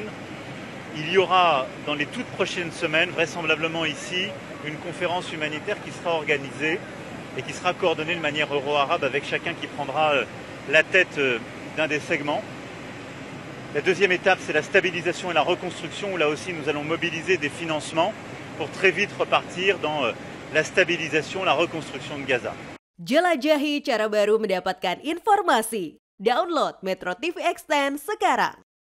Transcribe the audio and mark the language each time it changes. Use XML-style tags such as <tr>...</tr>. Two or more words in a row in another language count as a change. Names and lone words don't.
<fr>Il y aura dans les toutes prochaines semaines, vraisemblablement ici, une conférence humanitaire qui sera organisée et qui sera coordonnée de manière euro-arabe avec chacun qui prendra la tête d'un des segments. La deuxième étape, c'est la stabilisation et la reconstruction, où là aussi nous allons mobiliser des financements pour très vite repartir dans la stabilisation, la reconstruction de Gaza.</fr> <id>Jelajahi cara baru mendapatkan informasi. Download Metro TV Extend sekarang.</id>